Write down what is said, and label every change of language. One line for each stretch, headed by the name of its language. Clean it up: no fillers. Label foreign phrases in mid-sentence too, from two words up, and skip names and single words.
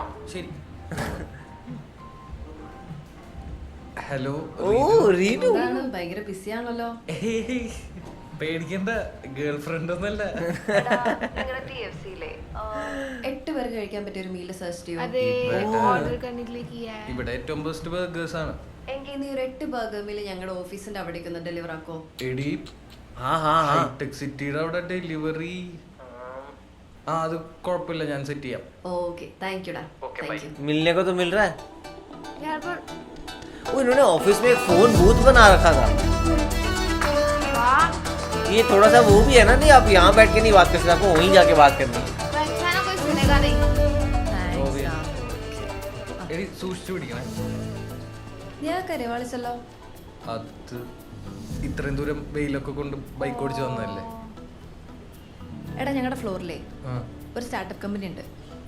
Malayalam: വിളിക്കാം. ശരി. ഹലോ
Hindi: ओ रीनू।
Malayalam: എന്താണ് ഭയങ്കര ബിസി ആണല്ലോ. പേടിക്കണ്ട,
English: girl friend
Malayalam: ഒന്നല്ല. നിങ്ങളുടെ TFC-യിലെ 8 പേർക്ക് കഴിക്കാൻ പറ്റിയ ഒരു
English: meal search
Malayalam: ചെയ്യൂ.
Hindi: अरे बेटा। ऑर्डर करने के लिए किया है।
Malayalam: ഇവിടെ ഏറ്റവും
English: best burgers
Malayalam: ആണ്. എങ്കിൽ നീ ഒരു 8
English: burger meal
Malayalam: ഞങ്ങളുടെ ഓഫീസിന്റെ അവിടേക്ക് ഒന്ന് ഡെലിവർ ആക്കോ. എടി,
Hindi: हाँ हाँ हाँ।
Malayalam: ഹൈടെക് സിറ്റിയുടെ അവിടെ ഡെലിവറി. ആ, അത് കുഴപ്പമില്ല, ഞാൻ സെറ്റ് ചെയ്യാം.
English: Okay, thank you da. Thank you.
Hindi: मिलने को तो मिल रहा है। यार पर वो इन्होंने ऑफिस में एक
English: phone booth
Hindi: बना रखा था। वाह, ये थोड़ा सा वो भी है ना, नहीं आप यहाँ बैठ के नहीं बात कर सकते, आपको वहीं जाके बात करनी है। पर अच्छा है ना, कोई सुनेगा नहीं।
Malayalam: താങ്ക്സ് ആ. എടി, സൂക്ഷിച്ചു പിടിക്കണേ. നീ ആ കരവാളിച്ചല്ലോ. അത് ഇത്രയും ദൂരം വെയിലൊക്കെ കൊണ്ട് ബൈക്ക് ഓടിച്ച് വന്നതല്ലേ. എടാ, ഞങ്ങളുടെ ഫ്ലോറിലേ ആ, ഒരു
English: startup company
Malayalam: ഉണ്ട്.